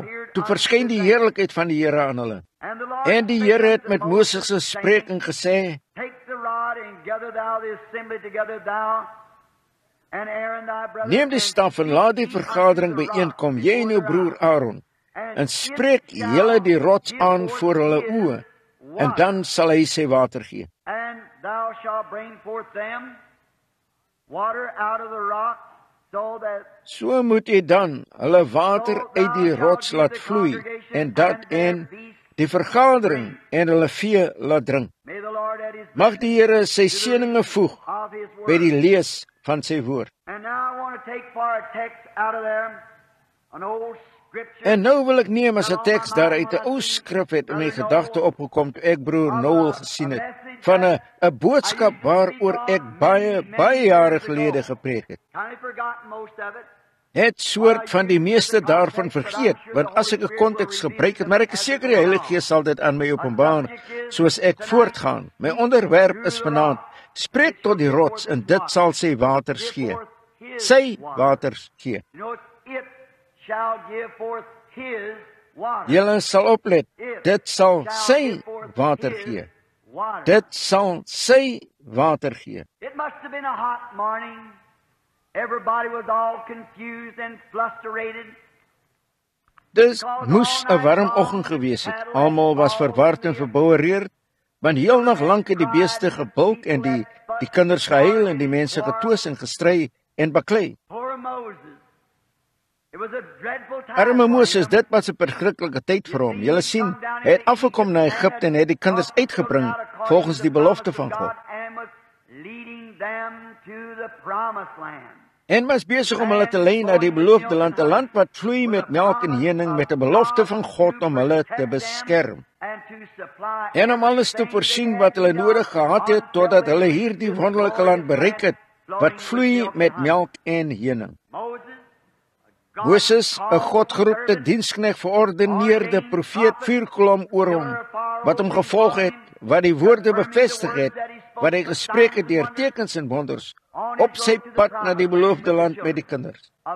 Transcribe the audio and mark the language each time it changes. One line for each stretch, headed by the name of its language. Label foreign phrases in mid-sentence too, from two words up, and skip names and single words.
Afrikaans: Toe verskyn die heerlikheid van die Here aan hulle. En die Here het met Moses gespreek en gesê, neem die staf en laat die vergadering bijeenkom, jy en jou broer Aaron, en spreek julle die rots aan voor hulle oë. en dan sal hy sy water gee.
English: And thou shalt bring forth them water out of the rock, so that
Afrikaans: So moet jy dan hulle water uit die rots laat vloei, en dat en die vergadering en hulle vee laat drink.
English: may the Lord at his
Afrikaans: Mag die Here sy seëninge voeg
English: of his
Afrikaans: by
English: word.
Afrikaans: die lees van sy woord.
English: And now I want to take for a text out of there an old scripture.
Afrikaans: En nou wil ek neem as 'n teks daaruit 'n ou skrif het in my gedagte opgekom toe ek broer Noel gesien het, van 'n boodskap waaroor ek baie jare gelede gepreek het.
English: Kind of forgotten most of it.
Afrikaans: Het soort van die meeste daarvan vergeet, want as ek 'n konteks gebruik het, maar ek is seker die Heilige Gees sal dit aan my openbaar soos ek voortgaan. My onderwerp is vanaand: spreek tot die rots en dit sal sy waters gee. Sy waters gee.
English: You know, it shall give forth his water.
Afrikaans: Julle sal oplet, dit sal sy water gee. Water. Dit sal sy water gee.
English: It must have been a hot morning. Everybody was all confused and flusterated.
Afrikaans: Dis moes 'n warm oggend gewees het. Almal was verward en verboureerd, want heel nag lank het die beeste gebulk en die kinders gehuil en die mense getwis en gestry en baklei.
English: Poor Moses. It was a dreadful time.
Afrikaans: Arme
English: for
Afrikaans: Moses,
English: him.
Afrikaans: dit was 'n verskriklike tyd vir hom. Julle sien, hy het afgekom na Egipte en het die kinders uitgebring volgens die belofte van God.
English: And was leading them to the promised land.
Afrikaans: En was besig om hulle te lei na die beloofde land, 'n land wat vloei met melk en honing, met 'n belofte van God om hulle te beskerm
English: And to supply
Afrikaans: en om alles te voorsien wat hulle nodig gehad het totdat hulle hierdie wonderlike land bereik het wat vloei met melk en honing. Moses, 'n godgeroepte diensknegt, verordeneerde profeet, vuurkolom oor hom, wat hom gevolg het, wat die woorde bevestig het, wat hy gespreek het deur tekens en wonders, op sy pad na die beloofde land met die kinders.